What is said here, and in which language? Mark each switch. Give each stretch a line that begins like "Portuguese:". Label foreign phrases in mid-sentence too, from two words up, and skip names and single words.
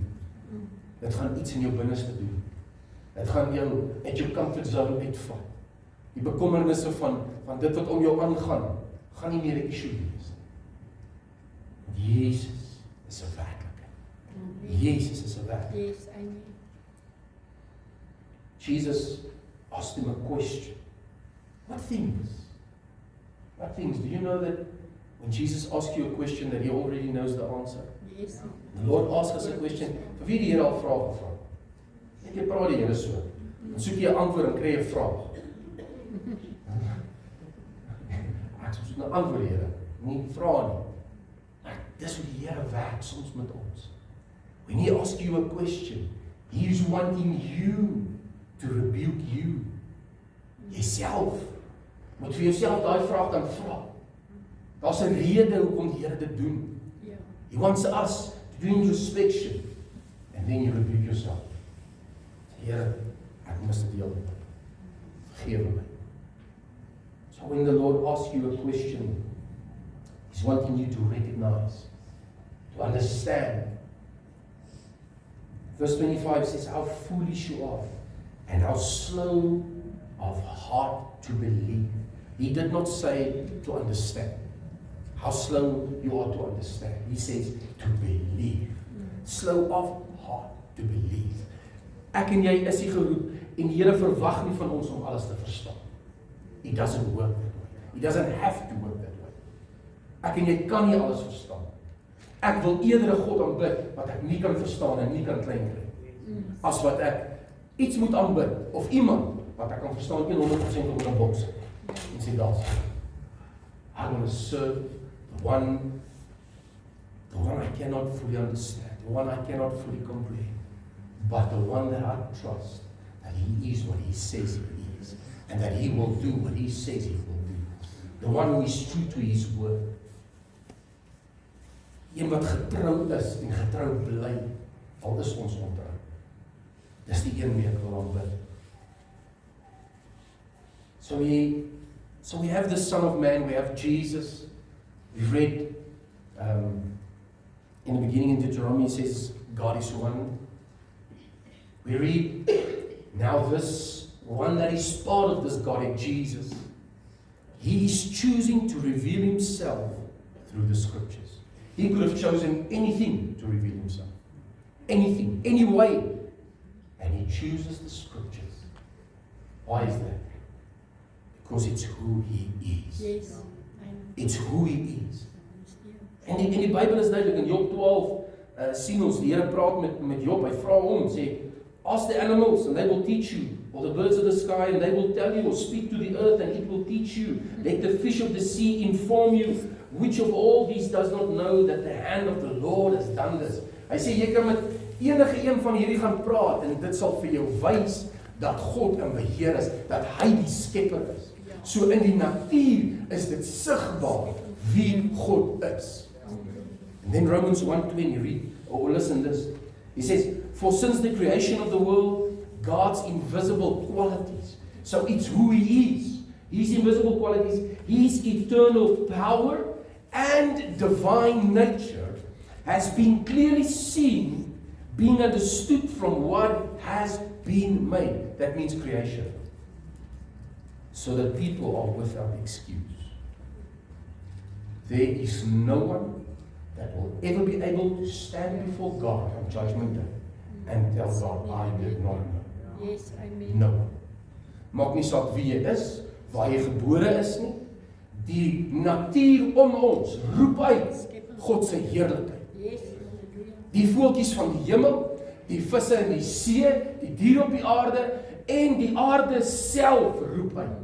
Afrikaans: Dit gaan iets in jou binneste doen. Dit gaan jou uit jou
English: comfort zone
Afrikaans: uitvat. Die bekommernisse van dit wat om jou aangaan, gaan nie meer 'n issue wees nie. Jesus is 'n werklikheid. Jesus is 'n werklikheid.
English: Yes, I know. Jesus asked him a question. What things? What things? Do you know that when Jesus asks you a question that He already knows the answer? Yes. The Lord asks us a question.
Afrikaans: Vir wie die Here al vrae gevra? Net jy praat die Here so. Dan soek jy 'n antwoord en kry jy 'n vraag. Ek soek 'n antwoord, Here. Nie vra nie. Maar dis hoe die Here werk soms met ons.
English: When He asks you a question, He is wanting you to rebuke you.
Afrikaans: Jyself. Moet vir jouself daai vraag dan vra. Daar's 'n rede hoekom die Here dit doen. Ja.
English: He wants us to do introspection. And then you rebuke yourself.
Afrikaans: Here, ek mis dit heel. Vergewe my.
English: So when the Lord asks you a question, He's wanting you to recognize, to understand. Verse 25 says, how foolish you are, and how slow of heart to believe. He did not say to understand. How slow you are to understand. He says to believe. Slow of heart to believe.
Afrikaans: Ek en jy is nie geroep en die Here verwag nie van ons om alles te verstaan.
English: He doesn't work that way. He doesn't have to work that way.
Afrikaans: Ek en jy kan nie alles verstaan. Ek wil eerder 'n God aanbid wat ek nie kan verstaan en nie kan klein kry. As wat ek iets moet aanbid of iemand wat ek kan verstaan 100% op 'n boks. En sê daar's.
English: I want to serve the one I cannot fully understand, the one I cannot fully comprehend, but the one that I trust that He is what He says He is, and that He will do what He says He will do. The one who is true to His word.
Afrikaans: Een wat getrou is en getrou bly, al is ons ontrou. Dis die een wie ek wil aanbid.
English: So we have the Son of Man, we have Jesus. We've read in the beginning in Deuteronomy it says God is one. We read now this one that is part of this Godhead, Jesus. He is choosing to reveal Himself through the Scriptures. He could have chosen anything to reveal Himself. Anything, any way. And He chooses the Scriptures. Why is that? Because it's who He is. Yes. It's who He is.
Afrikaans: En die Bybel is duidelik in Job 12 sien ons die Here praat met Job. Hy vra hom, sê,
English: ask the animals and they will teach you, or the birds of the sky and they will tell you, or speak to the earth and it will teach you. Let the fish of the sea inform you. Which of all these does not know that the hand of the Lord has done this?
Afrikaans: Hy sê jy kan met enige een van hierdie gaan praat en dit sal vir jou wys dat God in beheer is, dat Hy die skepper is. So in die natuur is dit sigbaar wie God is.
English: And then Romans 1:20 read, or listen this. He says, for since the creation of the world, God's invisible qualities. So it's who He is. His invisible qualities, His eternal power and divine nature has been clearly seen, being understood from what has been made. That means creation. So that people are without excuse. There is no one that will ever be able to stand before God on Judgment Day and tell God, I did not know. Yes, amen. No.
Afrikaans: Maak nie saak wie jy is, waar jy gebore is nie. Die natuur om ons roep uit God se heerlikheid.
English: Yes, hallelujah.
Afrikaans: Die voeltjies van die hemel, die visse in die see, die diere op die aarde en die aarde self roep uit.